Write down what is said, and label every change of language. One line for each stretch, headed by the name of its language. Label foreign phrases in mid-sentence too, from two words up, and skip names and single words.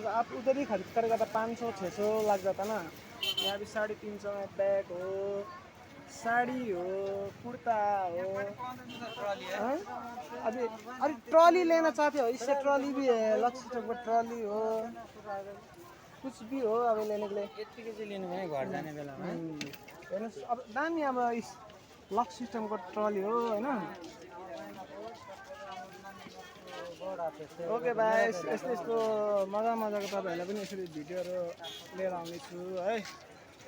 Hindi: आप उधर ही खरीद करेगा तो 500-600 लग जाता ना। यहाँ भी 350 में बैग हो, साड़ी हो, कुर्ता हो। हाँ? अभी अरे ट्रॉली लेना चाहते हो, इससे ट्रॉली भी है। लक्ष्य चौक पर ट्रॉली हो, कुछ भी हो अभी लेने के लिए।
Nepali: यतिकै चाहिँ लिनु भयो घर जाने बेलामा। हेर्नुहोस् अब दामी। अब इस लक सिस्टमको ट्रली हो होइन। ओके भाइ, यस्तो मजाको तपाईँहरूलाई पनि यसरी भिडियोहरू लिएर आउनेछु है।